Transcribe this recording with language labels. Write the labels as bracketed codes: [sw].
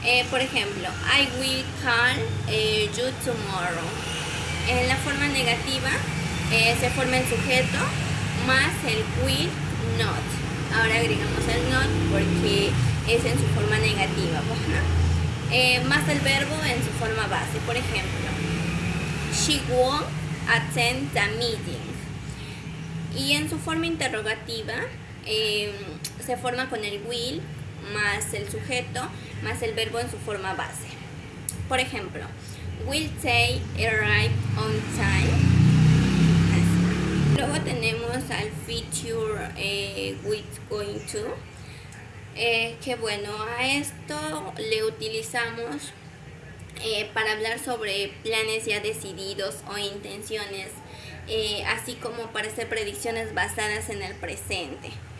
[es] Por ejemplo, [en] I will call you tomorrow. [es] En la forma negativa se forma el sujeto más el will not. Ahora agregamos el not porque es en su forma negativa, más el verbo en su forma base. Por ejemplo, [en] she won't attend the meeting. [es] Y en su forma interrogativa se forma con el will más el sujeto más el verbo en su forma base. Por ejemplo, [en] will they arrive on time? [es] Así. Luego tenemos al feature with going to, que bueno, a esto le utilizamos para hablar sobre planes ya decididos o intenciones, así como para hacer predicciones basadas en el presente.